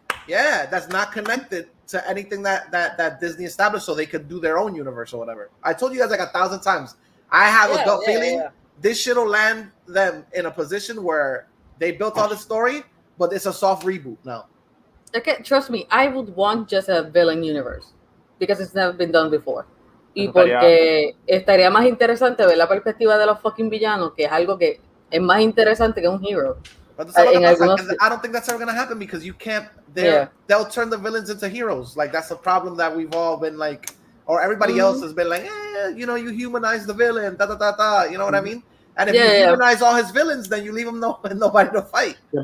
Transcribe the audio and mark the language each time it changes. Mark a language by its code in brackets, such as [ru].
[en] Yeah, that's not connected to anything that Disney established, so they could do their own universe or whatever. I told you guys like 1,000 times. I have a gut feeling this shit will land them in a position where they built all the story, but it's a soft reboot now. Okay, trust me, I would want just a villain universe because it's never been done before. [es] Y porque estaría más interesante ver la perspectiva de los fucking villanos, que es algo que es más interesante que un hero. [en] But I don't think that's ever gonna happen because you can't. They'll turn the villains into heroes. Like that's a problem that we've all been like, or everybody else has been like, you know, you humanize the villain, da da da da. You know what I mean? And if you humanize all his villains, then you leave him nobody to fight.